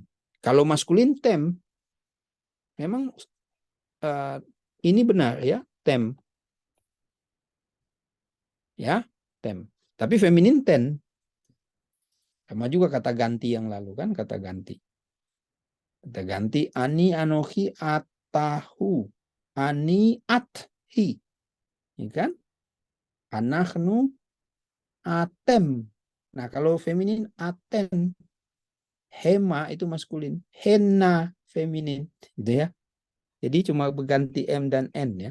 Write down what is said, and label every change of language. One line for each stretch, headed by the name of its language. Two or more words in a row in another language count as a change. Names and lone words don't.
Indonesian: Kalau maskulin tem, memang ini benar ya, tem. Ya, tem. Tapi feminin ten. Sama juga kata ganti yang lalu kan, kata ganti. Kata ganti
Hebrew: אני אנוכי אתה. אני את.
Indonesian: Ya kan?
Hebrew: אנחנו אתם.
Indonesian: Nah, kalau feminin aten. Hema itu maskulin. Henna feminin. Gitu ya. Jadi cuma berganti M dan N ya.